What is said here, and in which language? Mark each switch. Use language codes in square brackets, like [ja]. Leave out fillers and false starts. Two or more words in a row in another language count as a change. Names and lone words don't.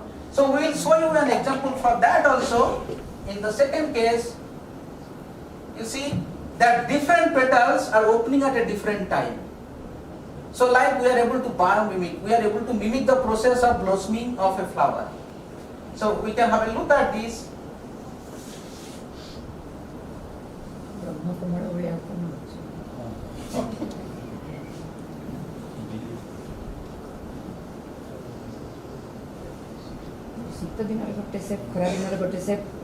[en] So we will show you an example for that also. In the second case, you see that different petals are opening at a different time. So like we are able to biomimic, we are able to mimic the process of blossoming of a flower. So we can have a look at this. [or] ଶୀତ ଦିନରେ ଗୋଟେ ସେପ୍ ଖରା ଦିନରେ ଗୋଟେ ସେପ୍